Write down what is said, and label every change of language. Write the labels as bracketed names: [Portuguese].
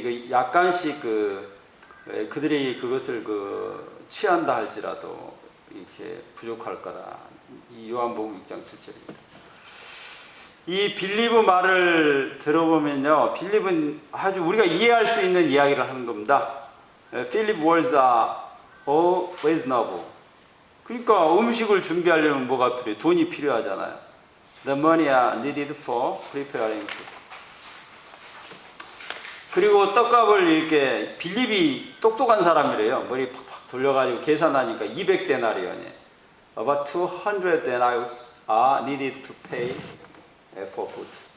[Korean] 약간씩 그들이 그것을 취한다 할지라도 이렇게 부족할 거다. 이 요한복음 6장 7절입니다. 이 빌립의 말을 들어보면요, 빌립은 아주 우리가 이해할 수 있는 이야기를 하는 겁니다. [English] Philip's words are all reasonable. [Korean] 그러니까 음식을 준비하려면 뭐가 필요해요? 돈이 필요하잖아요. [English] The money are needed for preparing food. [Korean] 그리고 떡값을 이렇게 빌립이 똑똑한 사람이래요. 머리 팍팍 돌려가지고 계산하니까 200데나리온이에요. [English] About 200 denarii are needed to pay for food.